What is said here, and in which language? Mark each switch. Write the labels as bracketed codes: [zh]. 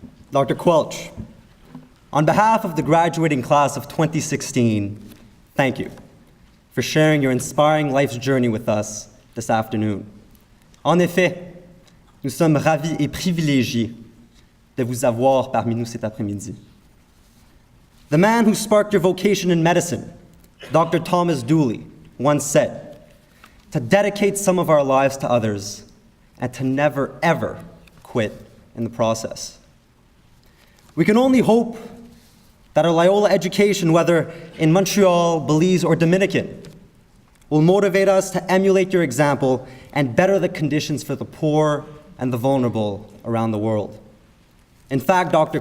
[en] Dr. Quelch, on behalf of the graduating class of 2016, thank you for sharing your inspiring life's journey with us this afternoon. [fr] En effet, nous sommes ravis et privilégiés de vous avoir parmi nous cet après-midi. [en] The man who sparked your vocation in medicine, Dr. Thomas Dooley, once said, to dedicate some of our lives to others and to never, ever quit in the process. We can only hope that our Loyola education, whether in Montreal, Belize, or Dominican, will motivate us to emulate your example and better the conditions for the poor and the vulnerable around the world. In fact, Dr.